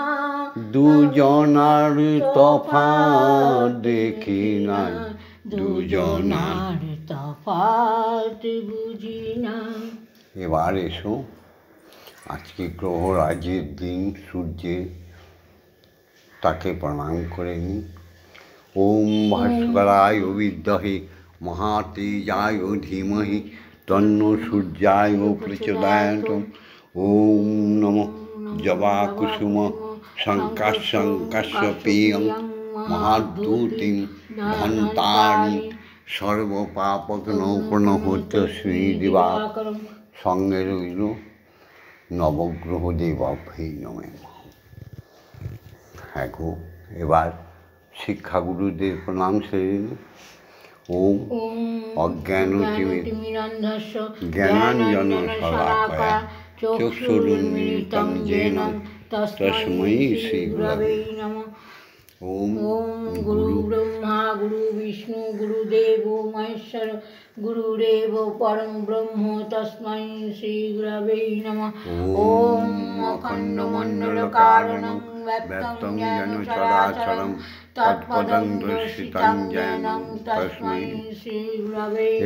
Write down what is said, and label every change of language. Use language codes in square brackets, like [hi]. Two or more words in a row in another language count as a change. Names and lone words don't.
[bn] দুজনার তফাৎ দেখি নাই, দুজনার তফাৎ বুঝি না। এবার এসো, আজকে গ্রহরাজের দিন, সূর্যের, তাকে প্রণাম করে নিই। [sa] ওম ভাস্করায় বিদ্মহে महातेजाय धीमहि तन्नो सूर्याय प्रचोदयात्। ओम नमो जवाकुसुम शङ्काशङ्कस्य महाद्युतिं धन्तानि सर्वपापघ्नोपनहोत श्रीदिवाकर। [bn] সঙ্গে রইল নবগ্রহ [sa] দেবাভ্যৈ নমঃ। [bn] হ্যাঁ গো, এবার শিক্ষাগুরুদের প্রণাম সেরে নিই। [sa] ওম অজ্ঞানতিমিরান্ধস্য জ্ঞানাঞ্জনশলাকয়া চক্ষুरुन्मीलितं येन तस्मै श्रीगुरवे नमः। ओम गुरु ब्रह्मा गुरु विष्णु गुरुदेवो महेश्वर गुरुदेव परम ब्रह्म तस्मै श्री गुरवे नमः। ओम अखण्डमण्डलकारणं व्याप्तं येन चराचरं तत्पदं दर्शितं येन तस्मै श्री गुरवे नमः।